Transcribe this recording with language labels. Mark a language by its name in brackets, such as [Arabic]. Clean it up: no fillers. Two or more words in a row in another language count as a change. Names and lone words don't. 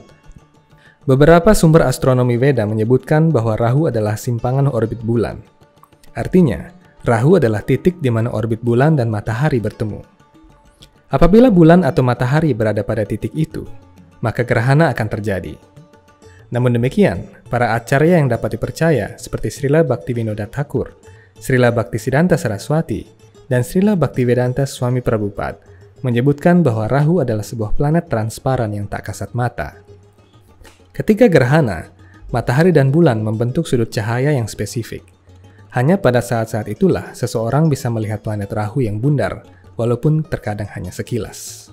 [Indonesian] Beberapa sumber astronomi Veda menyebutkan bahwa Rahu adalah simpangan orbit bulan. Artinya, Rahu adalah titik di mana orbit bulan dan matahari bertemu. Apabila bulan atau matahari berada pada titik itu, maka gerhana akan terjadi. Namun demikian, para acarya yang dapat dipercaya seperti Srila Bhaktivinoda Thakur, Srila Bhaktisiddhanta Saraswati, dan Srila Bhaktivedanta Swami Prabhupada menyebutkan bahwa Rahu adalah sebuah planet transparan yang tak kasat mata. Ketika gerhana, matahari dan bulan membentuk sudut cahaya yang spesifik. Hanya pada saat-saat itulah seseorang bisa melihat planet Rahu yang bundar, walaupun terkadang hanya sekilas.